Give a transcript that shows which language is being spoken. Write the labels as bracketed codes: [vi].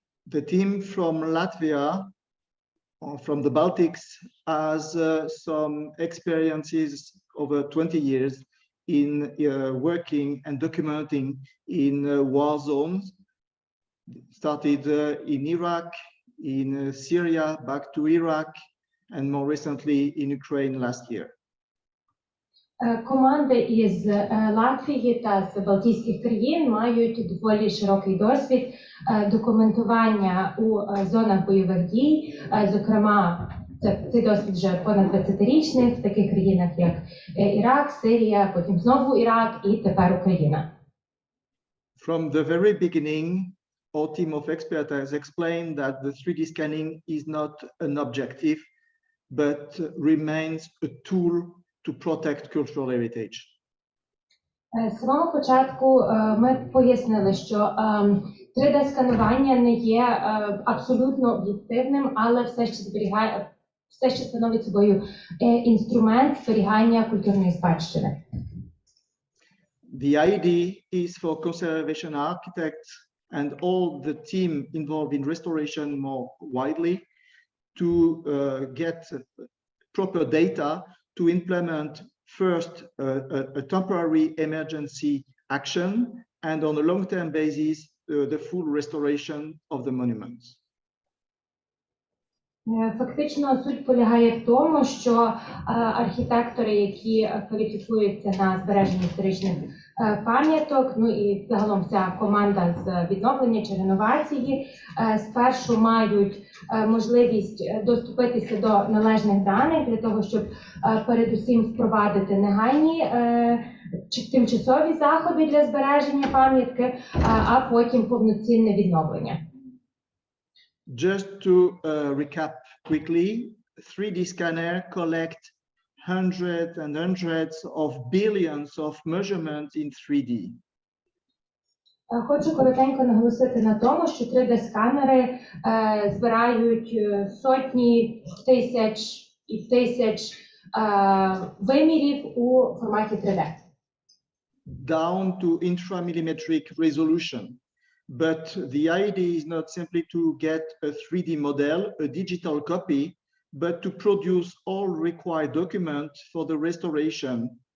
[en] The team from Latvia, from the Baltics, has some experiences over 20 years in working and documenting in war zones. Started in Iraq, in Syria, back to Iraq, and more recently in Ukraine last year. [uk] Команди із Латвії та з Балтійських країн мають доволі широкий досвід документування у зонах бойових дій. Зокрема, цей досвід вже понад 20-річний в таких країнах, як Ірак, Сирія, потім знову Ірак і тепер Україна. [en] From the very beginning, our team of experts has explained that the 3D scanning is not an objective, but remains a tool to protect cultural heritage. [uk] З самого початку ми пояснили, що 3D-сканування не є абсолютно об'єктивним, але все ще становить собою інструмент зберігання культурної спадщини. [en] The idea is for conservation architects and all the team involved in restoration more widely to get proper data to implement first a temporary emergency action and on a long-term basis the full restoration of the monuments. [uk] Фактично суть полягає в тому, що архітектори, які кваліфікуються на збереження історичних пам'яток, ну і загалом вся команда з відновлення чи реновації, спершу мають можливість доступитися до належних даних для того, щоб передусім впровадити негайні чи тимчасові заходи для збереження пам'ятки, а потім повноцінне відновлення. [en] Just to recap quickly, 3D scanner collect hundreds and hundreds of billions of measurements in 3D. [uk] Хочу коротенько наголосити на тому, що 3D-сканери збирають сотні тисяч і тисяч вимірів у форматі 3D. [en] Down to intramillimetric resolution. But the idea is not simply to get a 3D model, a digital copy, but to produce all required documents for the restoration.